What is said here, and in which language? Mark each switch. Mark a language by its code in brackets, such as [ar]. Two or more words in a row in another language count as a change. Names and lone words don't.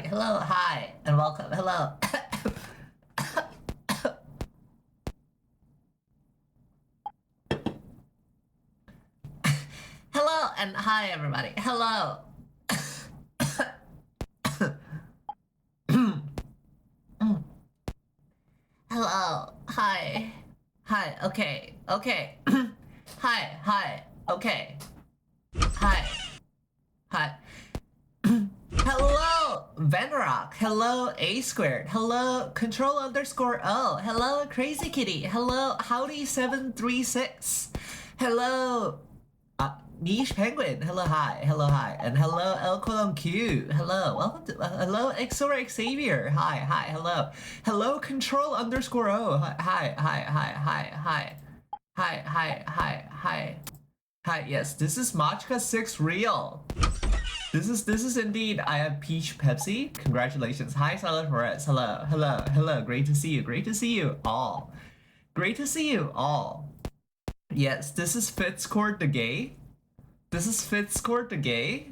[en] Hello, hi, and welcome. Hello. Hello and hi, everybody. Hello. Hello. Hi. Hi. Okay. Okay. Hi. Hi. Okay. Hi. Hi. Hello, Venrock. Hello, A squared. Hello, control underscore O. Hello, Crazy Kitty. Hello, Howdy736. Hello, Niche Penguin. Hello, hi. Hello, hi. And hello, El Colon Q. Hello, welcome to, hello, Xora Xavier. Hi, hi, hello. Hello, control underscore O. Hi, hi, hi, hi, hi. Hi, hi, hi, hi. Hi, yes, this is Machka 6 Real. This is indeed. I have Peach Pepsi. Congratulations. Hi, Silent Forest. Hello, hello, hello. Great to see you. Great to see you all. Great to see you all. Yes, this is Fitzcourt the Gay. This is Fitzcourt the Gay.